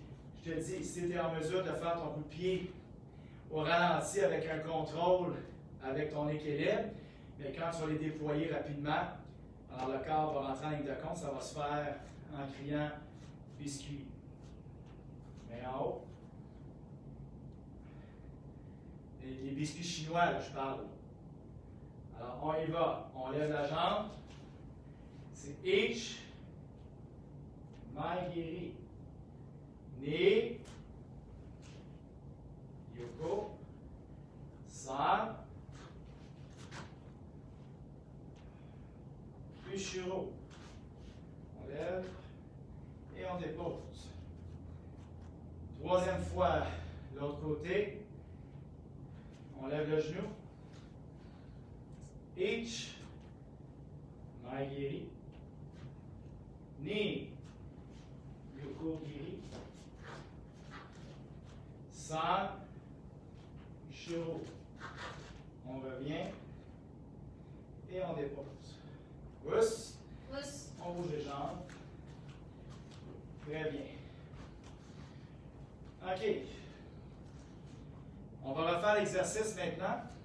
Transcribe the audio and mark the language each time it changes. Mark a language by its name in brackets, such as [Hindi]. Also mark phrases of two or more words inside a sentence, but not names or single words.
[French] Je te dis, si tu es en mesure de faire ton coup de pied au ralenti avec un contrôle, avec ton équilibre, mais quand tu vas les déployer rapidement, alors le corps va rentrer en ligne de compte, ça va se faire en criant biscuit. Mais en haut. Les biscuits chinois, là, je parle. Alors, on y va. On lève la jambe. C'est H. Maigiri. [Japanese] 二。横. 三。後ろ. [French] On lève et on dépose. Troisième fois, l'autre côté. On lève le genou. H. [Japanese] 前蹴り。二. 横蹴り。三. [French] Ushiro. On revient et on dépose. Pousse. Pousse. On bouge les jambes. Très bien. OK. On va refaire l'exercice maintenant.